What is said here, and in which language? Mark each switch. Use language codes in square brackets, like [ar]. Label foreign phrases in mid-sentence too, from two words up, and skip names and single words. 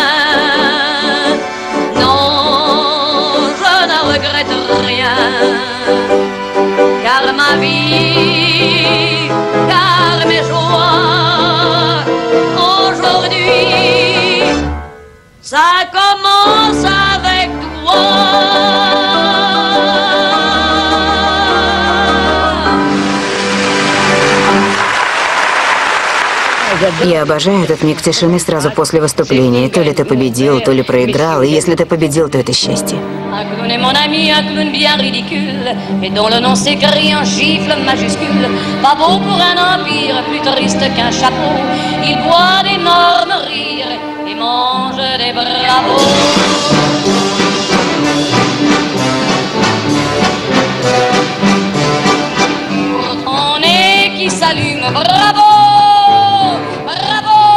[fr] Non, je ne regrette rien, car ma vie, car mes joies, ça commence avec toi. [ru] Я обожаю этот миг тишины сразу после выступления. То ли ты победил, то ли проиграл. И если ты победил, то это счастье. [fr] Un clown est mon ami, un clown bien ridicule, et dont le nom s'écrit en gifle majuscule. Pas beau pour un empire, plus triste qu'un chapeau. Il boit d'énormes rires et mange des bravos. Pour ton nez qui s'allume, bravo, bravo.